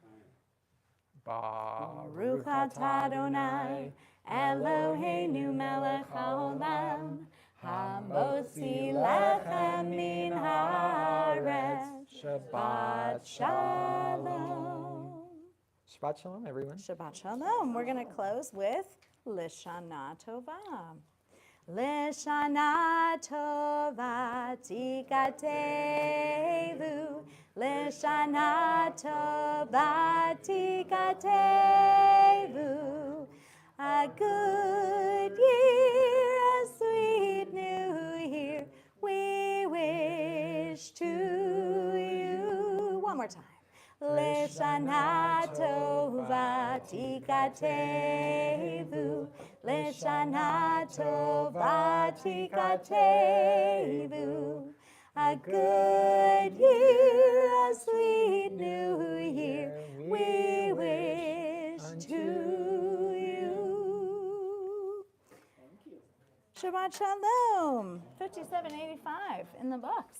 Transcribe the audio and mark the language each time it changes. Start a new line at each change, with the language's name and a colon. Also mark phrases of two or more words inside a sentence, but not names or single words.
Hebrew: ברוך אתה אדוני אלוהינו מלך העולם המוציא לחם מן הארץ. שבת שלום. שבת שלום, everyone. שבת שלום.
English: We're going to close with Lishana Tova.
Hebrew: לשנה טובה תכתבו. לשנה טובה תכתבו.
English: A good year, a sweet new year, we wish to you. One more time.
Hebrew: לשנה טובה תכתבו. לשנה טובה תכתבו.
English: A good year, a sweet new year, we wish to you.
Hebrew: שבת שלום.
English: 5785 in the books.